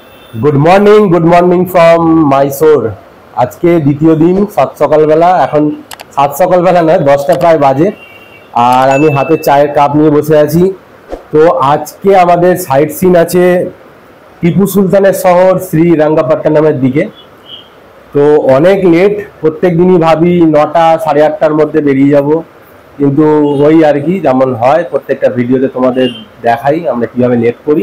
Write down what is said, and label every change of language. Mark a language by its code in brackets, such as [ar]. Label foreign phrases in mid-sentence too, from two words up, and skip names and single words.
[en] good morning from Mysore. [bn] আজ কে দ্বিতীয় দিন সাত সকাল বেলা এখন সাত সকাল বেলা নয় 10টা প্রায় বাজে আর আমি হাতে চায়ের কাপ নিয়ে বসে আছি। তো আজকে আমাদের [en] sight seen [bn] আছে টিপু সুলতানের শহর শ্রীরঙ্গপট্টনমের দিকে। তো অনেক লেট, প্রত্যেক দিনই ভাবি 9টা সাড়ে 8টার মধ্যে বেরিয়ে যাব, কিন্তু ওই আর কি যেমন হয় প্রত্যেকটা ভিডিওতে তোমাদের দেখাই আমরা কিভাবে লেট করি।